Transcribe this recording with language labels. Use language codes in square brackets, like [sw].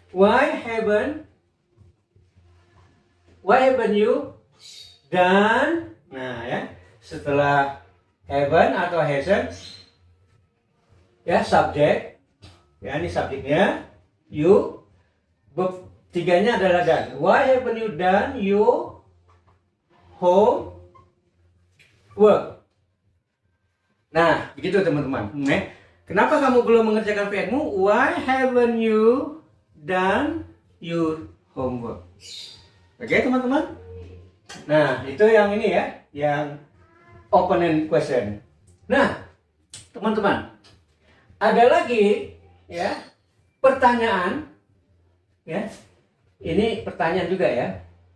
[en] Why haven't you done? [id] Nah ya, setelah haven't atau hasn't, ya subjek, ya ini subjeknya, you, verb tiganya adalah done. [en] Why haven't you done your home work? [id] Nah, begitu teman-teman. Kenapa kamu belum mengerjakan PR-mu? [en] Why haven't you done your homework? [id] Oke, teman-teman. Nah, itu yang ini ya, yang open-ended question. Nah, teman-teman, ada lagi ya pertanyaan ya. Ini pertanyaan juga ya.